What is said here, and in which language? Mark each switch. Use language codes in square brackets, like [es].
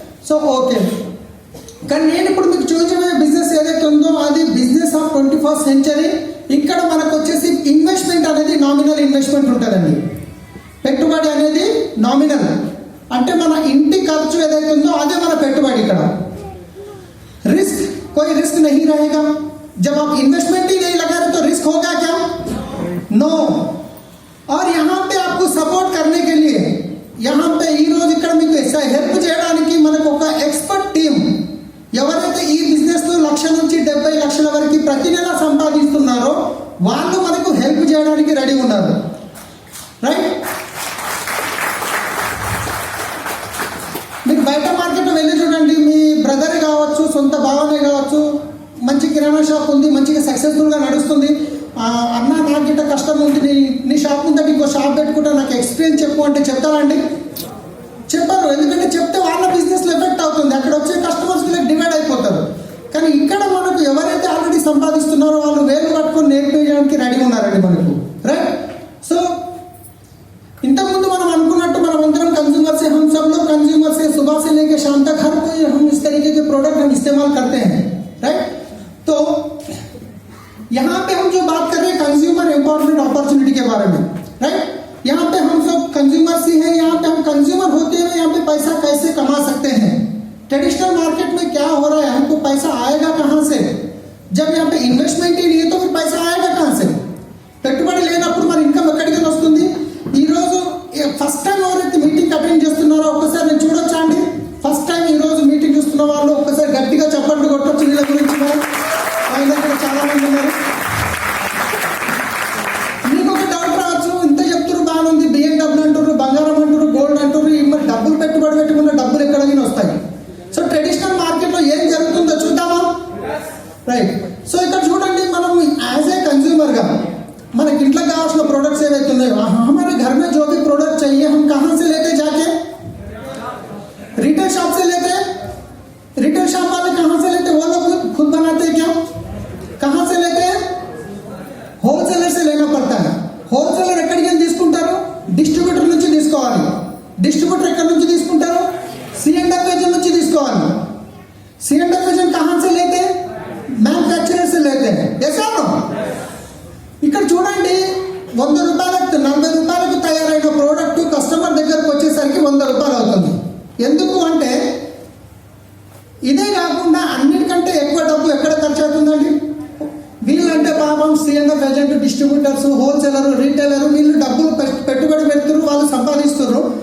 [te] So okay, కానీ నేను ఇప్పుడు మీకు చూపించబోయే బిజినెస్ ఏదైతే ఉందో అది బిజినెస్ ఆఫ్ 21st సెంచరీ. ఇక్కడ మనకు వచ్చేసి ఇన్వెస్ట్మెంట్ అనేది నామినల్ ఇన్వెస్ట్మెంట్ ఉంటుందండి. పెట్టుబడి అనేది నామినల్, అంటే మన ఇంటి ఖర్చు ఏదైతే ఉందో అదే మన పెట్టుబడి. ఇక్కడ [hi] रिस्क, कोई रिस्क नहीं रहेगा. जब आप इन्वेस्टमेंट ही नहीं लगा रहे तो रिस्क होगा क्या? [en] No. [hi] और यहाँ पे आपको सपोर्ट करने के लिए यहाँ पे [te] ఈ రోజు ఇక్కడ మీకు హెల్ప్ చేయడానికి మనకు ఒక ఎక్స్పర్ట్ టీమ్, ఎవరైతే ఈ బిజినెస్ లో 1,00,000 నుంచి 70 లక్షల వరకు ప్రతి నెల సంపాదిస్తున్నారో వాళ్ళు మనకు హెల్ప్ చేయడానికి రెడీ ఉన్నారు, రైట్? మీరు బయట మార్కెట్ వెళ్ళి చూడండి, మీ బ్రదర్ కావచ్చు, సొంత భావనే కావచ్చు, మంచి కిరాణా షాప్ ఉంది, మంచిగా సక్సెస్ఫుల్గా నడుస్తుంది. అన్న నాకు గిట్ట కష్టం ఉంది, నీ షాప్ ఉంటే ఇంకో షాప్ పెట్టుకుంటా, నాకు ఎక్స్పీరియన్స్ చెప్పు అంటే చెప్తారండి? చెప్పారు. ఎందుకంటే చెప్తే వాళ్ళ బిజినెస్లో ఎఫెక్ట్ అవుతుంది, అక్కడ వచ్చే కస్టమర్స్ డివైడ్ అయిపోతారు. కానీ ఇక్కడ మనకు ఎవరైతే ఆల్రెడీ సంపాదిస్తున్నారో వాళ్ళు వేలు పట్టుకొని నేర్పించడానికి రెడీ ఉన్నారండి మనకు, రైట్? సో ఇంతకుముందు మనం అనుకున్నట్టు మనం అందరం [hi] कंज्यूमर से, हम सब लोग कंज्यूमर से सुबह से लेकर शाम तक हर कोई हम इस तरीके के प्रोडक्ट हम इस्तेमाल करते हैं, राइट? तो यहाँ पे हम जो बात कर रहे हैं कंज्यूमर एम्पावरमेंट अपॉर्चुनिटी के बारे में, राइट? यहाँ पे हम सब कंज्यूमर्स ही हैं, यहाँ पे हम कंज्यूमर होते हुए यहाँ पे पैसा कैसे कमा सकते हैं? ट्रेडिशनल मार्केट में क्या हो रहा है, हमको पैसा आएगा कहाँ से? जब यहाँ पे इन्वेस्टमेंट ही नहीं है तो फिर पैसा आएगा कहाँ से? [te] పెట్టుబడి లేనప్పుడు మరి ఇన్కమ్ ఎక్కడికి వస్తుంది? ఈరోజు ఫస్ట్ టైం ఎవరైతే మీటింగ్ అటెండ్ చేస్తున్నారో ఒక్కసారి నేను చూడొచ్చా అండి? ఫస్ట్ టైం ఈరోజు మీటింగ్ చూస్తున్న వాళ్ళు ఒక్కసారి గట్టిగా చప్పట్లు కొట్టొచ్చు. వీళ్ళ గురించి ఆయన దగ్గర చాలా మంది ఉన్నారు. మీకు ఒక డౌట్ రావచ్చు, ఇంత చెప్తున్నారు బాగుంది, BMW అంటారు, బంగారం అంటారు, గోల్డ్ అంటారు, మరి డబ్బులు పెట్టుబడి పెట్టుకున్న డబ్బులు ఎక్కడికి వస్తాయి? సో ట్రెడిషనల్ మార్కెట్లో ఏం జరుగుతుందో చూద్దామా, రైట్? సో ఇక్కడ చూడండి, మనం యాజ్ ఏ కన్జ్యూమర్గా మనకి ఇంట్లో కావాల్సిన [hi] प्रोडक्ट्स [te] ఏవైతే ఉన్నాయో, [hi] हमारे घर में जो भी प्रोडक्ट चाहिए हम कहाँ से लेते? जाके रिटेल शॉप से लेते हैं. रिटेल शॉप वाले कहाँ से लेते? वो लोग खुद बनाते हैं क्या? कहाँ से लेते हैं? होलसेलर से लेना पड़ता है. [te] होलसेलर ఎక్కడికి వెళ్ళి తీసుకుంటారు? డిస్ట్రిబ్యూటర్ నుంచి తీసుకోవాలి. డిస్ట్రిబ్యూటర్ ఎక్కడి నుంచి తీసుకుంటారు? C&F ఏజెంట్ నుంచి తీసుకోవాలి. [hi] C&F ఏజెంట్ कहाँ से लेते हैं? मैन्युफैक्चरर से लेते हैं. ऐसा ना [te] ఇక్కడ చూడండి, 100 రూపాయలకు 40 రూపాయలకు తయారైన ప్రోడక్ట్ కస్టమర్ దగ్గరకు వచ్చేసరికి 100 రూపాయలు అవుతుంది. ఎందుకు అంటే ఇదే కాకుండా అన్నిటికంటే ఎక్కువ డబ్బు ఎక్కడ ఖర్చు అవుతుందండి? వీళ్ళంటే పాపం C&F agent, distributors, wholesaler, retailer, వీళ్ళు డబ్బులు పెట్టుబడి పెడుతున్నారు, వాళ్ళు సంపాదిస్తున్నారు.